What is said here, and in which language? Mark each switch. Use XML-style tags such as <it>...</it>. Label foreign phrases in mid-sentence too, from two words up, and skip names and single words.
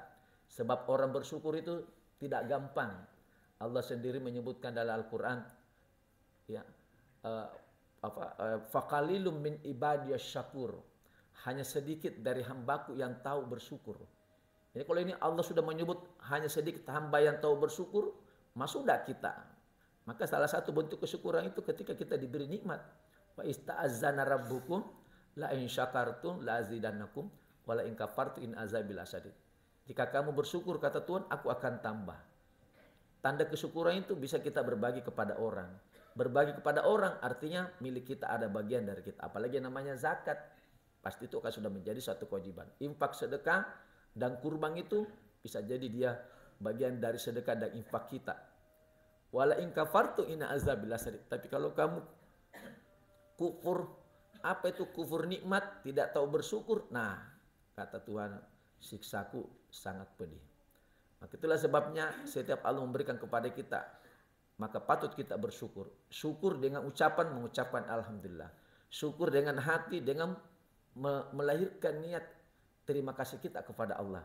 <id>Sebab orang bersyukur itu tidak gampang. Allah sendiri menyebutkan dalam Al-Quran, ya,</id> <ar>فقليل من عبادي الشكور,</ar> <id>hanya sedikit dari hambaku yang tahu bersyukur. Jadi kalau ini Allah sudah menyebut hanya sedikit hamba yang tahu bersyukur, masuklah kita. Maka salah satu bentuk kesyukuran itu ketika kita diberi nikmat.</id> <ar>وإذ تأذن ربكم لئن شكرتم لأزيدنكم ولئن كفرتم إن عذابي لشديد.</ar> <id>Jika kamu bersyukur, kata Tuhan, aku akan tambah. Tanda kesyukuran itu bisa kita berbagi kepada orang. Berbagi kepada orang artinya milik kita, ada bagian dari kita. Apalagi namanya zakat, pasti itu akan sudah menjadi satu kewajiban. Infak, sedekah, dan kurban itu bisa jadi dia bagian dari sedekah dan infak kita.</id> <ar>ولئن كفرتم إن عذابي لشديد.</ar> <id>Tapi kalau kamu kufur, apa itu kufur nikmat, tidak tahu bersyukur, nah kata Tuhan, siksaku sangat pedih. Maka itulah sebabnya setiap Allah memberikan kepada kita, maka patut kita bersyukur. Syukur dengan ucapan, mengucapkan alhamdulillah. Syukur dengan hati, dengan melahirkan niat terima kasih kita kepada Allah.</id>